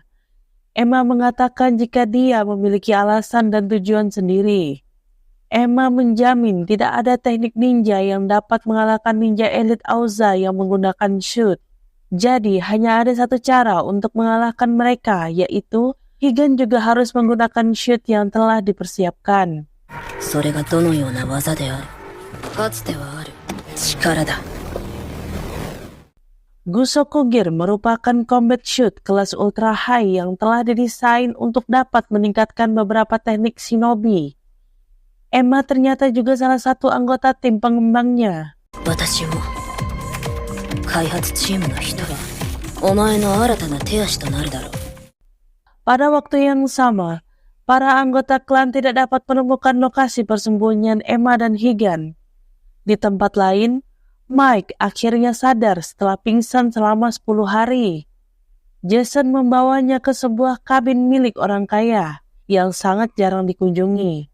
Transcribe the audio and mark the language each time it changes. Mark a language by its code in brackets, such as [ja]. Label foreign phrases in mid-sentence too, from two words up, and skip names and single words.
[id] Emma mengatakan jika dia memiliki alasan dan tujuan sendiri. Emma menjamin tidak ada teknik ninja yang dapat mengalahkan ninja elit Aoza yang menggunakan shoot. Jadi hanya ada satu cara untuk mengalahkan mereka, yaitu Higan juga harus menggunakan shoot yang telah dipersiapkan. [ja] それがどのような技である。かつてはある力だ。 [id] Gusoku Gear merupakan [en] combat shoot [id] kelas [en] ultra high [id] yang telah didesain untuk dapat meningkatkan beberapa teknik shinobi. Emma ternyata juga salah satu anggota tim pengembangnya. [ja] 私も開発チームの一人。お前の新たな手足となるだろう。 [id] Pada waktu yang sama, para anggota klan tidak dapat menemukan lokasi persembunyian Emma dan Higan. Di tempat lain, Mike akhirnya sadar setelah pingsan selama 10 hari. Jason membawanya ke sebuah kabin milik orang kaya yang sangat jarang dikunjungi.